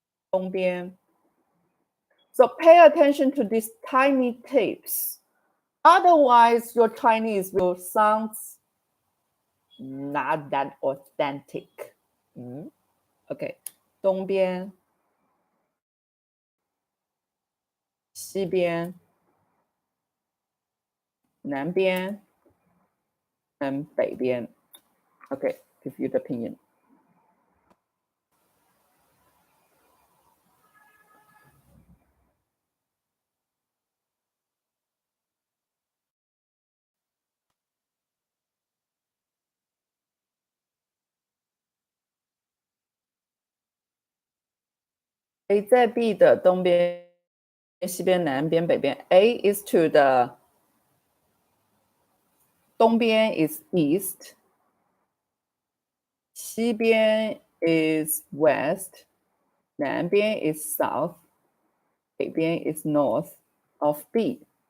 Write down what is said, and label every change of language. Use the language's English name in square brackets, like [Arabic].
[Chinese] 东边. [English] So pay attention to these tiny tips. Otherwise, your Chinese will sound not that authentic. Okay. [Chinese] 东边西边南边 [English] and [Chinese] 北边. [English] Okay, give you the opinion. [Chinese] A 在 B 的东边、西边、南边、北边。 [English] A is to the 东边 is east. 西边 is west. 南边 is south. 北边 is north of B.